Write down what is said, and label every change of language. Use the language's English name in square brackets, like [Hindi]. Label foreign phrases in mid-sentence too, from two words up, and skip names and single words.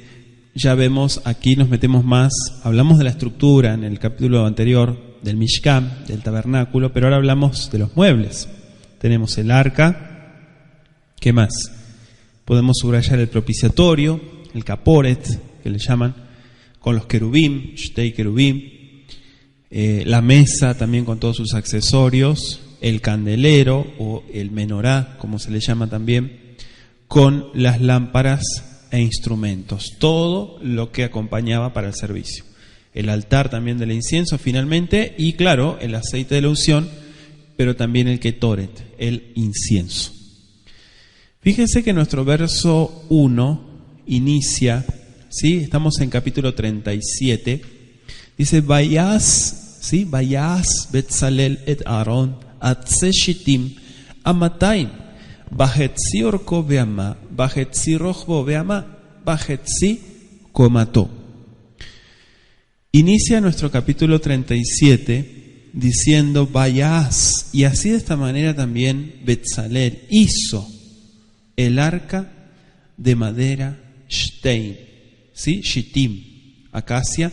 [Spanish] Ya vemos, aquí nos metemos más, hablamos de la estructura en el capítulo anterior, del Mishkan, del tabernáculo, pero ahora hablamos de los muebles. Tenemos el arca, ¿qué más? Podemos subrayar el propiciatorio, el caporet, que le llaman, con los querubim, [Hebrew] שני כרובים, [Spanish] la mesa también con todos sus accesorios, el candelero o el menorá, como se le llama también, con las lámparas e instrumentos, todo lo que acompañaba para el servicio. El altar también del incienso finalmente, y claro, el aceite de la unción, pero también el ketoret, el incienso. Fíjense que nuestro verso 1 inicia, ¿sí? Estamos en capítulo 37, dice, Vayas, ¿sí? [Hebrew] ויעש בצלאל את הארון, עצי שטים, אמתים, וחצי ארכו ואמה, וחצי רחבו ואמה, וחצי קמתו. [Spanish] Inicia nuestro capítulo 37 diciendo Vayas, y así de esta manera también Betzalel hizo el arca de madera Shtein, ¿sí? Shittim, acacia.